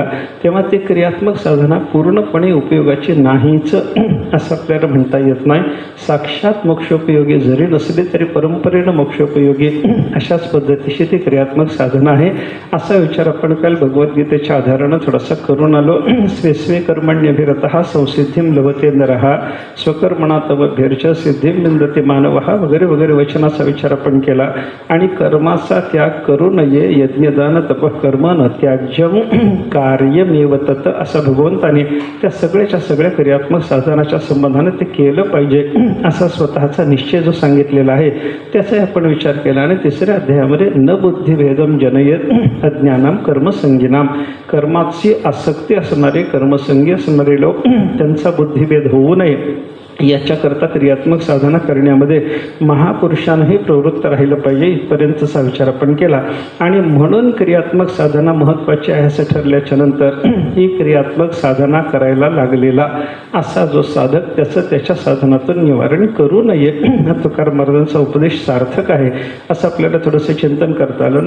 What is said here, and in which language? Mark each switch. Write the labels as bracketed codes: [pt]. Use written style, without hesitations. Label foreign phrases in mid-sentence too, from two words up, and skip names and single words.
[mr] तेव्हा ती क्रियात्मक साधना पूर्णपणे उपयोगाची नाहीच असं आपल्याला म्हणता येत नाही. साक्षात मोक्षोपयोगी जरी नसली तरी परंपरेनं मोक्षोपयोगी अशाच पद्धतीची ती क्रियात्मक साधना आहे असा विचार आपण काल भगवद्गीतेच्या आधारानं थोडासा करून आलो. [sa] स्वे कर्मण्यभिरतः संसिद्धिं लभते नरः स्वकर्मणा तवभ्यर्च सिद्धिं विंदते मानवः [mr] वगैरे वगैरे वचनाचा विचार आपण केला. आणि कर्माचा त्याग करू नये, [sa] यज्ञदान तपकर्म न त्याज्यम कार्यमेव तत् [mr] असं भगवंताने त्या सगळ्याच्या सगळ्या क्रियात्मक साधनाच्या संबंधाने ते केलं पाहिजे असा स्वतःचा निश्चय जो सांगितलेला आहे त्याचा आपण विचार केला. आणि तिसऱ्या अध्यायामध्ये [sa] न बुद्धिभेदम जनयेत अज्ञानाम कर्मसंगीनाम, [mr] कर्माची आसक्ती असणारे, कर्मसंगी असणारे लोक त्यांचा बुद्धिभेद होऊ नये याच्याकरता क्रियात्मक साधना करण्यामध्ये महापुरुषांनाही प्रवृत्त राहिलं पाहिजे इथपर्यंतचा विचार आपण केला. आणि म्हणून क्रियात्मक साधना महत्त्वाची आहे असं ठरल्याच्या नंतर ही क्रियात्मक साधना करायला लागलेला असा जो साधक त्याचं त्याच्या साधनातून निवारण करू नये हा तुकाराम महाराजांचा उपदेश सार्थक आहे असं आपल्याला थोडंसं चिंतन करता आलं.